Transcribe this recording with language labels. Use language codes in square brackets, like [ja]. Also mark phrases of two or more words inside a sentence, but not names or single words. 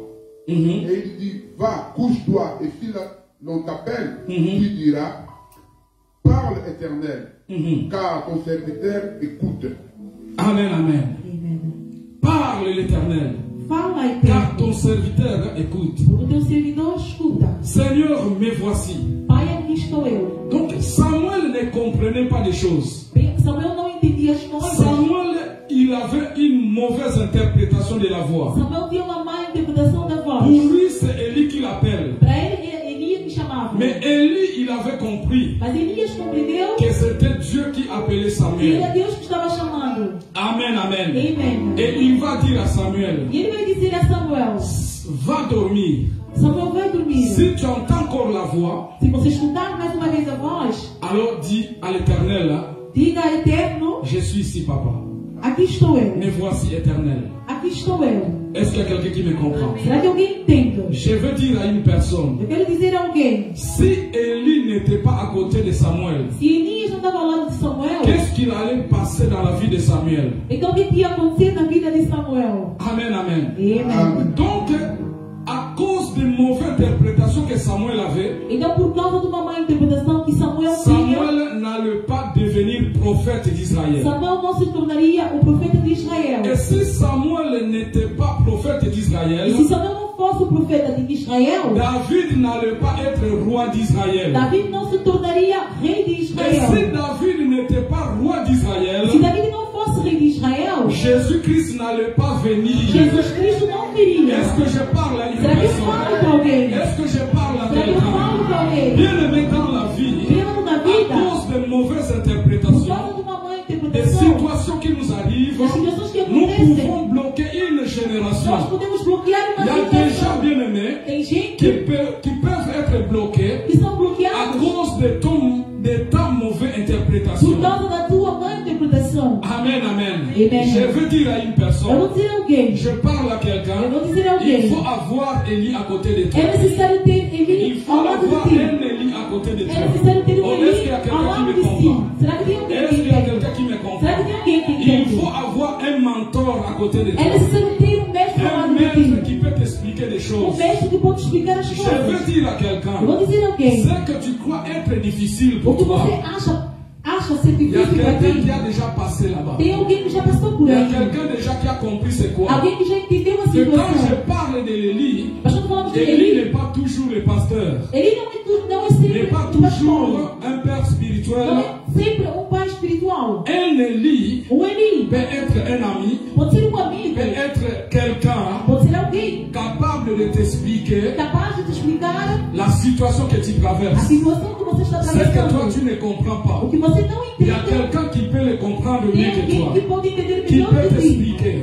[fr] Et il dit, va, couche-toi, et si l'on t'appelle, tu diras, parle Éternel, car ton serviteur écoute. Amen, amen. Amen. Parle l'Éternel. [pt] Fala, [fr] car [pt] Eterno, [fr] ton serviteur écoute. [pt] porque o teu servidor escuta. [fr] Seigneur, me voici. [pt] Pai, aqui estou eu. [fr] Donc Samuel ne comprenait pas des choses. [pt] Bem, Samuel não entendia as coisas. [fr] Samuel, il avait une mauvaise interprétation de la voix. [pt] Samuel tinha uma má interpretação da voz. [fr] Pour lui, c'est Élie qui l'appelle. [pt] Para ele, era Elias que chamava. [fr] Mais Élie, il avait compris [pt] Mas Elias compreendeu [fr] que c'était Dieu qui appelait [pt] que Samuel. era Deus que estava chamando. Amen, amen. Amen. [fr] Et il va dire à Samuel, [pt] E ele vai dizer a Samuel: [fr] va dormir. [pt] Samuel, vai dormir. [fr] Si tu entends encore la voix, [pt] Se você escutar mais uma vez a voz, [fr] alors dis à l'Éternel, [pt] diga a Eterno: [fr] je suis ici, papa. [pt] aqui estou eu. [fr] Me voici, Éternel. [pt] Aqui estou eu. [fr] Est-ce qu'il y a quelqu'un qui me comprend? [pt] Será que alguém entende? [fr] Je veux dire à une personne, [pt] Eu quero dizer a alguém: [fr] si Élie n'était pas à côté de Samuel, [pt] se Elias não estava ao lado de Samuel, [fr] qu'est-ce qu'il allait passer dans la vie de Samuel? [pt] então o que ia acontecer na vida de Samuel? Amen, amen. Amém. [fr] Donc, à cause des mauvaises interprétations que Samuel avait, [pt] Então, por causa de uma má interpretação que Samuel tinha, [fr] Samuel n'allait pas devenir prophète d'Israël. [pt] Samuel não se tornaria o profeta de Israel. [fr] Et si Samuel n'était pas prophète [pt] E [fr] d'Israël, [pt] se Samuel não fosse o profeta de Israel, [fr] David n'allait pas être roi d'Israël. [pt] David não se tornaria rei de [fr] Et [pt] Israel. [fr] si David n'était pas roi d'Israël, [pt] Se David não fosse rei de Israel, [fr] Jésus-Christ n'allait pas venir. [pt] Jesus Cristo não viria. [fr] Est-ce que je parle à une [pt] Será que eu [fr] personne? [pt] falo para alguém? [fr] Est-ce que je parle à [pt] Será que eu [fr] quelqu'un? [pt] falo para alguém? [fr] Bien aimé dans la vie, [pt] Vivendo na [fr] à [pt] vida, [fr] cause de mauvaises [pt] por [fr] interprétations, [pt] causa de uma má [fr] des [pt] interpretação, [fr] situations qui nous arrivent, [pt] das situações que [fr] nous [pt] acontecem, [fr] pouvons bloquer une [pt] nós [fr] génération. [pt] podemos bloquear [fr] Il [pt] uma [fr] y a des gens [pt] geração. [fr] bien aimés [pt] Tem gente [fr] qui peuvent être bloqués [pt] que são [fr] à [pt] bloqueados [fr] cause de ta mauvaise interprétation. [pt] por causa da tua má interpretação. Amen, amen. Amen. [fr] Je veux dire à une [pt] Eu [fr] personne, [pt] vou dizer a alguém, [fr] je parle à [pt] eu [fr] quelqu'un, [pt] vou dizer a [fr] il [pt] alguém, [fr] faut avoir Élie à côté de toi. [pt] é necessário ter [fr] Il [pt] ele [fr] faut [pt] ao lado [fr] avoir [pt] de ti. [fr] un Élie à côté de [pt] É [fr] toi. [pt] necessário ter Oh, um [fr] est-ce qu'il y a [pt] ele ao [fr] quelqu'un qui [pt] lado [fr] me [pt] de si. [fr] comprend? [pt] Será que tem alguém [fr] Est-ce [pt] que [fr] qu'il y a [pt] entende? [fr] quelqu'un qui me [pt] Será [fr] comprend? [pt] que tem alguém que [fr] Il [pt] entende? [fr] faut avoir un mentor à côté de [pt] É [fr] toi. [pt] necessário ter um mestre ao [fr] Un [pt] lado de [fr] maître [pt] ti. [fr] qui peut t'expliquer des [pt] Um [fr] choses. [pt] mestre que pode explicar as [fr] Je veux [pt] coisas. [fr] dire à [pt] Eu [fr] quelqu'un, [pt] vou dizer a alguém, [fr] ce que tu crois être difficile [pt] o [fr] pour [pt] que [fr] toi, [pt] você acha ser [fr] il y a [pt] difícil para [fr] quelqu'un qui [pt] ti, [fr] a déjà passé là-bas. [pt] tem alguém que já passou por [fr] Il y a [pt] aí. [fr] quelqu'un déjà qui a compris c'est quoi. [pt] Alguém que já entendeu a [fr] Que quand je [pt] situação. [fr] parle de l'Élie, [pt] Mas quando falamos de [fr] Élie [pt] Eli, [fr] n'est pas toujours le pasteur. [pt] ele não é tudo, não é [fr] Il n'est [pt] sempre [fr] pas [pt] um pastor. [fr] toujours un père spirituel. [pt] Não é sempre um pai espiritual. [fr] Un Élie [pt] Eli [fr] peut être un ami, [pt] pode ser um amigo, [fr] peut être quelqu'un [pt] pode ser alguém [fr] capable de t'expliquer [pt] capaz de te explicar [fr] la situation que tu [pt] a [fr] traverses. [pt] situação que você está [fr] C'est que toi [pt] atravessando. [fr] tu ne comprends pas. [pt] O que você não [fr] Il y a [pt] entende, [fr] quelqu'un qui peut le comprendre mieux [pt] tem [fr] que [pt] alguém [fr] toi, [pt] que pode entender [fr] qui [pt] melhor [fr] peut [pt] que ti. [fr] t'expliquer.